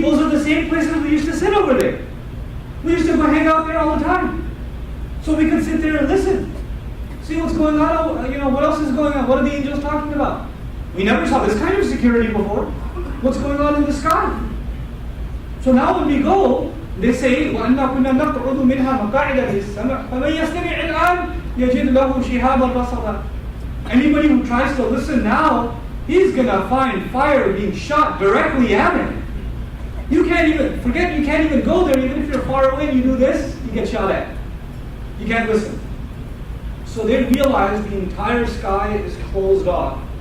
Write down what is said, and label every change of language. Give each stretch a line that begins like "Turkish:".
English: Those are the same places we used to sit over there. We used to go hang out there all the time. So we could sit there and listen. See what's going on, what else is going on? What are the angels talking about? We never saw this kind of security before. What's going on in the sky? So now when we go, they say,
Arabic: وَأَنَّا كُنَّا نَقْعُدُ مِنْهَا مَقَاعِدَ لِلسَّمْعِ فَمَنْ يَسْتَمِعِ الْآنِ يَجِدْ لَهُ شِهَابًا رَصَدًا.
English: Anybody who tries to listen now, he's going to find fire being shot directly at him. You can't even go there. Even if you're far away and you do this, you get shot at. You can't listen. So they realize the entire sky is closed off.